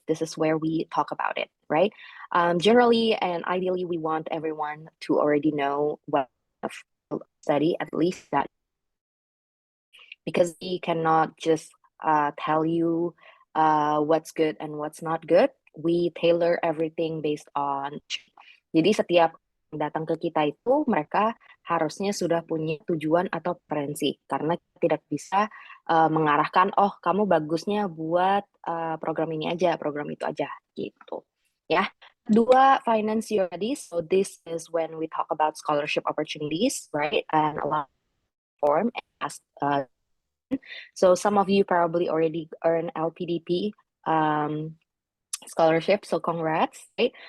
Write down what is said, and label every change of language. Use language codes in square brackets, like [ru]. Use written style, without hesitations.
[en] This is where we talk about it, right? Generally and ideally, we want everyone to already know what study, at least that, because we cannot just tell you what's good and what's not good. We tailor everything based on. [id] Jadi setiap datang ke kita itu mereka harusnya sudah punya tujuan atau preferensi, karena tidak bisa mengarahkan, oh kamu bagusnya buat program ini aja, program itu aja, gitu. Ya. [en] Dua, finance your studies. So this is when we talk about scholarship opportunities, right? And a lot of form as so some of you probably already earn LPDP scholarship, so congrats, right?